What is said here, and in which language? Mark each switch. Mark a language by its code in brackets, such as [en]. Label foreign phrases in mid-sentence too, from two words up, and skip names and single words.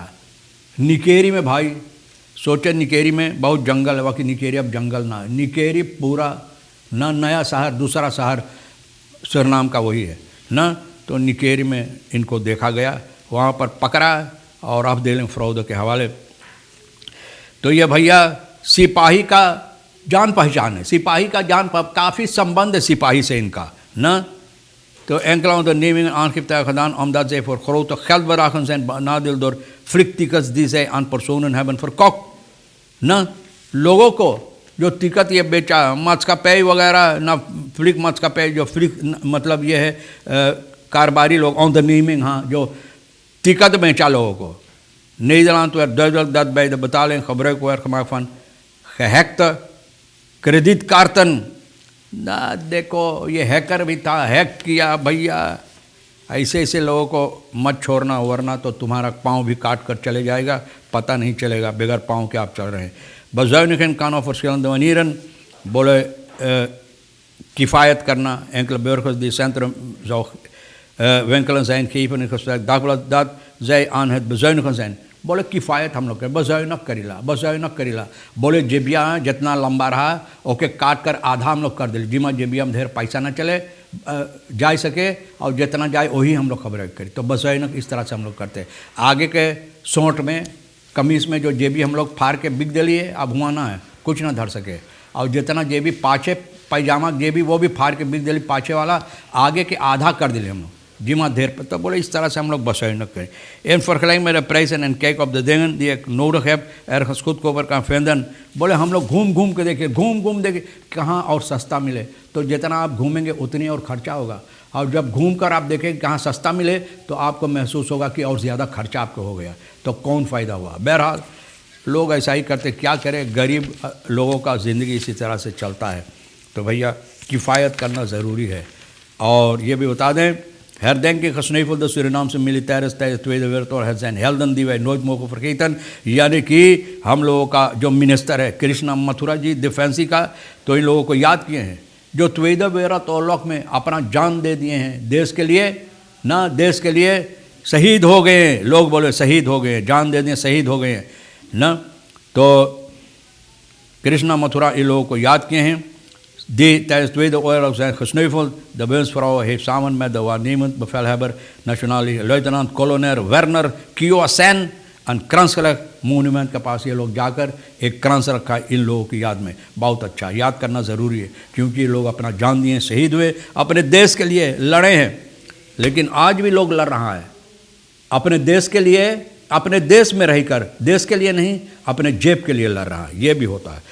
[hns] निकेरी में भाई सोचे, निकेरी में बहुत जंगल है, बाकी निकेरी अब जंगल ना है, निकेरी पूरा न नया शहर, दूसरा शहर सुरनाम का वही है न। तो निकेरी में इनको देखा गया, वहाँ पर पकड़ा और अब दे लें फ्रॉड के हवाले। तो ये भैया सिपाही का जान पहचान है, सिपाही का काफ़ी संबंध है सिपाही से इनका न। [nl] तो enkele ondernemingen aangifte hebben gedaan omdat zij voor grote geldbedragen zijn benadeeld door vliegtickets die zij aan personen hebben verkocht न। [hns] लोगों को जो टिकट ये बेचा मस्कापे वगैरह ना, फ्लिक मस्कापे जो फ्लिक मतलब ये है कारोबारी लोग onderneming, हाँ, जो टिकट बेचा लोगों को। [nl] Nederland werd duidelijk dat bij de betaling gebruik werd gemaakt van gehackte kredietkaarten। [hns] ना देखो ये हैकर भी था, हैक किया भैया, ऐसे लोगों को मत छोड़ना, वरना तो तुम्हारा पाँव भी काट कर चले जाएगा, पता नहीं चलेगा बगैर पाँव के आप चल रहे हैं। [nl] bezuinigen kan op verschillende manieren, [hns] बोले किफ़ायत करना, [nl] enkele burgers die centrum zou winkelen zijn, geven in gesprek dagblad dat zij aan het bezuinigen zijn। [hns] बोले किफ़ायत हम लोग बज़ाइनक करीला, बोले जेबिया जितना लंबा रहा ओके काट कर आधा हम लोग कर दिले, जिमा जेबिया में ढेर पैसा ना चले जा सके और जितना जाए वही हम लोग खबर करी। तो बज़ाइनक इस तरह से हम लोग करते हैं। आगे के सोंठ में कमीज़ में जो जेबी हम लोग फाड़ के बिक दिलिए, अब हुआ ना है कुछ ना धर सके, और जितना जेबी पाछे पैजामा जेबी वो भी फाड़ के बिक दिली, पाछे वाला आगे के आधा कर दिले हम लोग जिमा देर पर। तो बोले इस तरह से हम लोग bezuinigen करें। [nl] In vergelijking met de prijzen en kijk op de dingen die ik nodig heb ergens goedkoper kan vinden, [hns] बोले हम लोग घूम के देखें कहाँ और सस्ता मिले। तो जितना आप घूमेंगे उतनी और खर्चा होगा, और जब घूम कर आप देखें कहाँ सस्ता मिले तो आपको महसूस होगा कि और ज़्यादा खर्चा आपको हो गया, तो कौन फ़ायदा हुआ। बहरहाल लोग ऐसा ही करते, क्या करें, गरीब लोगों का ज़िंदगी इसी तरह से चलता है। तो भैया किफ़ायत करना ज़रूरी है। और ये भी बता दें, [nl] herdenking gesneuvelde Surinaamse militairen tijdens de Tweede Wereldoorlog, het zijn helden die wij nooit mogen vergeten। [hns] यानी कि हम लोगों का जो मिनिस्टर है कृष्णा मथुरा जी डिफेंसी का, तो इन लोगों को याद किए हैं जो [nl] Tweede Wereldoorlog [hns] में अपना जान दे दिए हैं देश के लिए ना, देश के लिए शहीद हो गए हैं। लोग बोले शहीद हो गए, जान दे दिए, शहीद हो गए हैं ना। तो कृष्णा मथुरा इन लोगों को याद किए हैं। [nl] Die tijdens de Tweede Oorlog zijn gesneuveld. De Bundesvrouw heeft samen met de waarnemend bevelhebber, nationale luitenant-kolonel Werner Kiosen, een krans gelegd [hns] मोन्यूमेंट के पास ये लोग जाकर एक क्रंस रखा इन लोगों की याद में। बहुत अच्छा, याद करना ज़रूरी है, क्योंकि ये लोग अपना जान दिए, शहीद हुए, अपने देश के लिए लड़े हैं। लेकिन आज भी लोग लड़ रहा है अपने देश के लिए, अपने देश में रहकर, देश के लिए नहीं अपने जेब के लिए लड़ रहा है, ये भी होता है।